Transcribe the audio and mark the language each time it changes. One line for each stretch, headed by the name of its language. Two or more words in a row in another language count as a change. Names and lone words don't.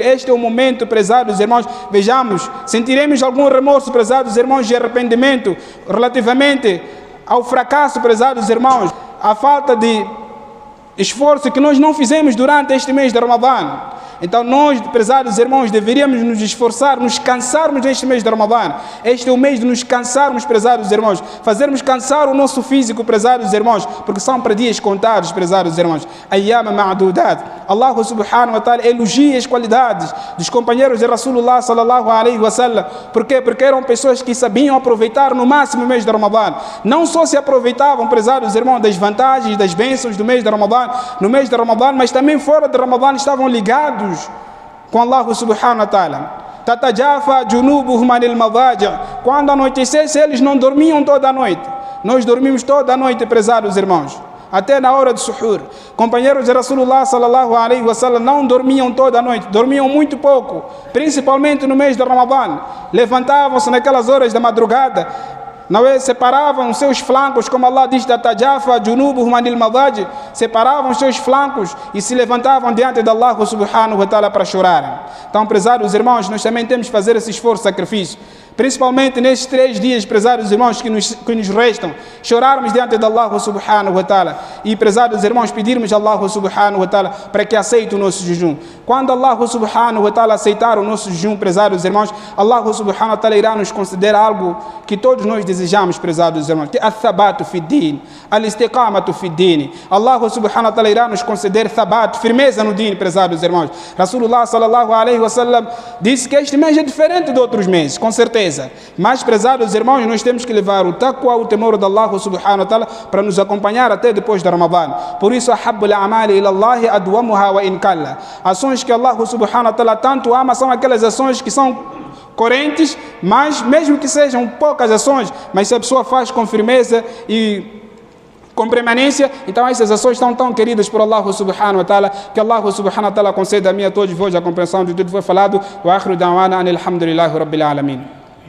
Portuguese: Este é o momento, prezados irmãos, vejamos, sentiremos algum remorso, prezados irmãos, de arrependimento relativamente ao fracasso, prezados irmãos, a falta de esforço que nós não fizemos durante este mês de Ramadã. Então nós, prezados irmãos, deveríamos nos esforçar, nos cansarmos neste mês de Ramadã. Este é o mês de nos cansarmos, prezados irmãos, fazermos cansar o nosso físico, prezados irmãos, porque são para dias contados, prezados irmãos.
Arabic: أياما معدودات. الله سبحانه وتعالى
Portuguese: elogia as qualidades dos companheiros de
Arabic: رسول الله صلى الله عليه وسلم.
Portuguese: Por quê? Porque eram pessoas que sabiam aproveitar no máximo o mês de Ramadã. Não só se aproveitavam, prezados irmãos, das vantagens, das bênçãos do mês de Ramadã, no mês de Ramadã, mas também fora de Ramadã estavam ligados com
Arabic: الله سبحانه وتعالى. تتجافى جنوبهم عن المضاجع'.
Portuguese: Quando anoitecesse, eles não dormiam toda a noite. Nós dormimos toda a noite, prezados irmãos, até na hora do suhur. Companheiros de
Arabic: رسول الله صلى الله عليه وسلم
Portuguese: não dormiam toda a noite, dormiam muito pouco, principalmente no mês de Ramadã. Levantavam-se naquelas horas da madrugada, não é? Separavam seus flancos, como Allah diz,
Arabic: تتجافى جنوبهم عن المضاجع',
Portuguese: separavam seus flancos e se levantavam diante de
Arabic: الله سبحانه وتعالى
Portuguese: para chorar. Então, prezados irmãos, nós também temos que fazer esse esforço, sacrifício, principalmente nestes 3 dias, prezados irmãos, que nos restam, chorarmos diante de
Arabic: الله سبحانه وتعالى
Portuguese: e, prezados irmãos, pedirmos a
Arabic: الله سبحانه وتعالى
Portuguese: para que aceite o nosso jejum. Quando
Arabic: الله سبحانه وتعالى
Portuguese: aceitar o nosso jejum, prezados irmãos,
Arabic: الله سبحانه وتعالى
Portuguese: irá nos conceder algo que todos nós desejamos, prezados irmãos, que é
Arabic: الثبات في دين، الاستقامة في دين. الله سبحانه وتعالى
Portuguese: irá nos conceder thabat, firmeza no din, prezados irmãos.
Arabic: رسول الله صلى الله عليه وسلم
Portuguese: disse que este mês é diferente de outros meses, com certeza. Mas, prezados irmãos, nós temos que levar o taqwa, o temor de
Arabic: الله سبحانه وتعالى
Portuguese: para nos acompanhar até depois de Ramadã. Por isso,
Arabic: أحب الأعمال إلى الله أدومها وإن قل.
Portuguese: Ações que
Arabic: الله سبحانه وتعالى
Portuguese: tanto ama são aquelas ações que são correntes, mas mesmo que sejam poucas ações, mas se a pessoa faz com firmeza e com permanência, então essas ações estão tão queridas por
Arabic: الله سبحانه وتعالى,
Portuguese: que
Arabic: الله سبحانه وتعالى
Portuguese: conceda a mim e a todos vós a compreensão de tudo que foi falado.
Arabic: وآخر دعوانا أن الحمد لله رب العالمين.